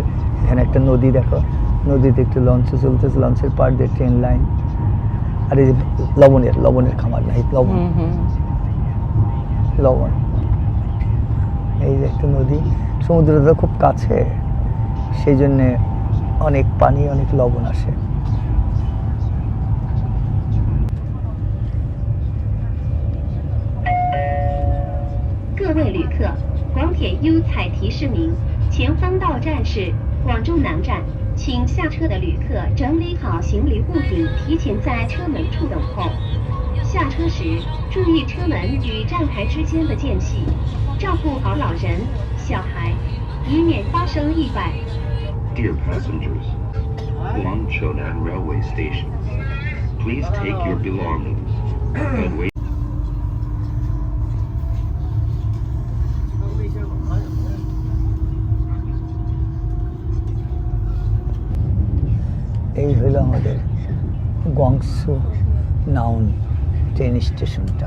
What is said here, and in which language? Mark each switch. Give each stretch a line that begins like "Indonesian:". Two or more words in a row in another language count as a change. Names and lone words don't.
Bangla: এখানে একটা নদী দেখো, নদীতে একটু লঞ্চে চলতেছে, লঞ্চের পার দিয়ে ট্রেন লাইন। আর এই যে লবণের খামার নাই, লবণ এই যে একটা নদী, সমুদ্রটা খুব কাছে, সেই জন্যে অনেক পানি, অনেক লবণ আসে।
Chinese: 各位旅客，广铁优采提示明，前方到站是广州南站，请下车的旅客整理好行李物品，提前在车门处等候。下车时注意车门与站台之间的间隙，照顾好老人、小孩，以免发生意外。
English: Dear passengers, Guangzhounan Railway Station, please take your belongings and wait.
Bangla: এই হলো আমাদের গংসু নাউন ট্রেন স্টেশনটা।